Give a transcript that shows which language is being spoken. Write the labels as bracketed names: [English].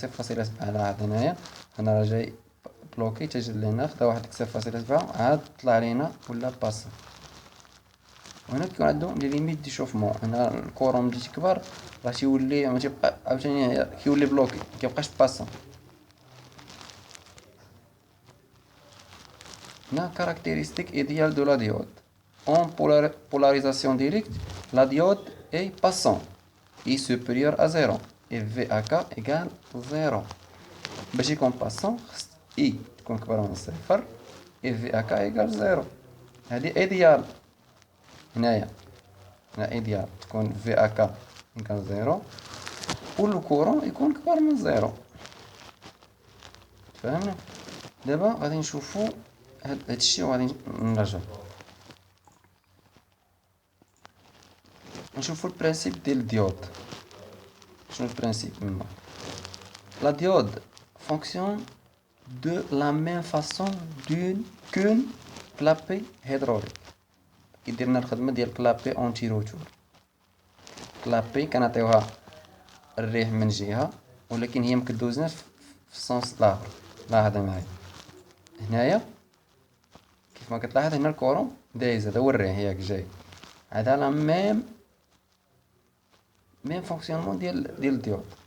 [Arabic] لاحظ هنايا هنا راه جاي بلوكي تجي لهنا خدا واحد 0.7 عاد طلع لينا ولا باسون. وهنا كيكون عندو لي ليميت دي شوفمون. هنا الكورون ملي تكبر راه تيولي ما تيبقى عاوتاني كيولي بلوكي مكيبقاش باسون. [French] هنا caractéristique idéale de la diode. En polarisation directe, la diode est passante et supérieure à 0 et VAK égale 0. [Arabic] باش يكون باسون خص I تكون كبر من صفر [French] et VAK égale 0. [Arabic] هادي ايديال. هنا ايديال تكون [French] VAK égale 0 [Arabic] و الكورون يكون كبر من 0. فهمنا؟ دابا غادي نشوفو هادشي وغادي نرجعو نشوفو البرانسيب ديال الديود. شنو البرانسيب مما لا ديود [French] fonctionne de la même façon qu'une clapet hydraulique. [Arabic] كيدير لنا الخدمه ديال كلابي اونتي روتور. كلابي كنعطيوها الريح من جهه ولكن هي مكدوزنا في السونس الاخر. لاحظ معايا هنايا كيف ما كتلاحظ هنا الكورون دايز، هذا هو الريح ياك جاي، هذا لا ميم فونكسيونمون ديال الديود.